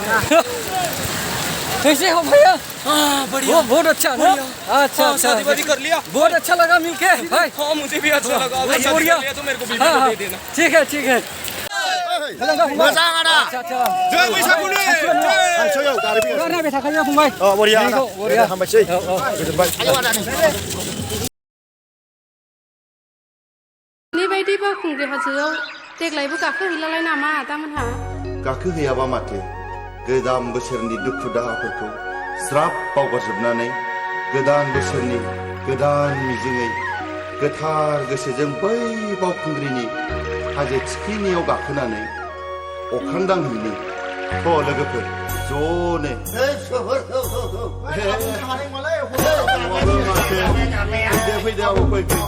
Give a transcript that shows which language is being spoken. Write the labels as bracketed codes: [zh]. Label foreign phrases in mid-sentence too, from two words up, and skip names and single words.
[hi] कैसे हो भैया? बढ़िया। वो बहुत अच्छा ना? अच्छा अच्छा शादी वादी कर लिया। बहुत अच्छा लगा मिलके भाई। हाँ मुझे भी अच्छा लगा। अगर शादी बढ़िया। कर लिया तो मेरे को भी हाँ दे देना। ठीक है ठीक है। [brx] मोजां आदा [hi] अच्छा अच्छा। [brx] जय बैसागुनि जय। सोयाव गारि फैयो Karena beta kaya फंबाय। बरिया आदा बरिया। हामबायसै गोजोनबाय आयौ आदा बेबायदि बावखुंग्रि हाजोआव देग्लायबो गाखोहैलालाय नामा आदामोनहा? गाखोहैयाबा माथो गोदान बोसोरनि दुखु दाहाफोरखौ ज्राब बावगारजोबनानै गोदान बोसोरनि गोदान मिजिङै गोथार गोसोजों बै बावखुंग्रिनि हाजो थिखिनियाव गाखोनानै अख्रां दांहैनो थ' लोगोफोर ज'नो फैदो आबौ फै